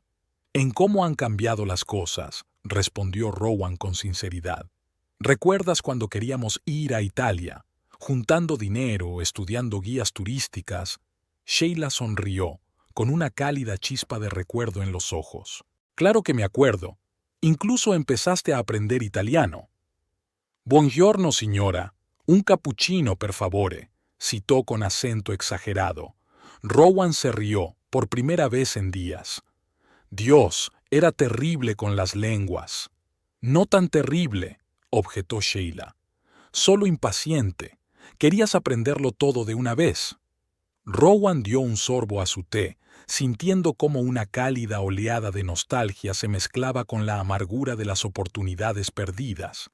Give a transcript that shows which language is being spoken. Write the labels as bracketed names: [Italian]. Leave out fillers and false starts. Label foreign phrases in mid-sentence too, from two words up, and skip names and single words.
[Spanish] En cómo han cambiado las cosas, respondió Rowan con sinceridad. ¿Recuerdas cuando queríamos ir a Italia, juntando dinero, estudiando guías turísticas? Sheila sonrió, con una cálida chispa de recuerdo en los ojos. Claro que me acuerdo. Incluso empezaste a aprender italiano. [Italian] Buongiorno, signora. Un cappuccino, per favore, [Spanish] citó con acento exagerado. Rowan se rió, por primera vez en días. Dios, era terrible con las lenguas. No tan terrible, objetó Sheila. Solo impaciente. Querías aprenderlo todo de una vez. Rowan dio un sorbo a su té, sintiendo cómo una cálida oleada de nostalgia se mezclaba con la amargura de las oportunidades perdidas.